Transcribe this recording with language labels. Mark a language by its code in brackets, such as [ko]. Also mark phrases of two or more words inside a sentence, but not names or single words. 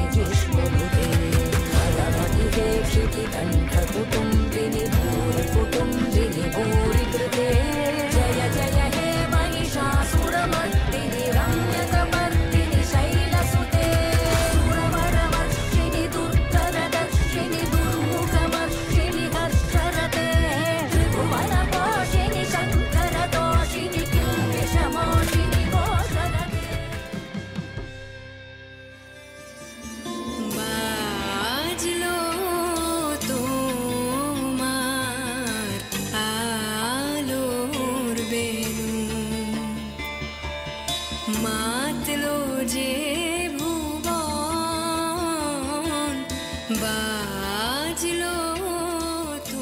[sa] जिष्णुनुते भगवति कण्ठकुटुम्बिनि भूरिकुटुम्बिनि भूरिकृते जय जय हे महिषासुरमर्दिनि रम्यकपर्दिनि शैलसुते सुरवरवर्षिणि दुर्धरदर्शिनि दुर्मुखमर्षिणि हर्षरते त्रिभुवनपोषिणि शङ्करतोषिणि किल्बिषमोषिणि घोषरते। [bn] बाजलो তোমার আলোর বেলুন মাতলো যে ভুবন বাজলো তো।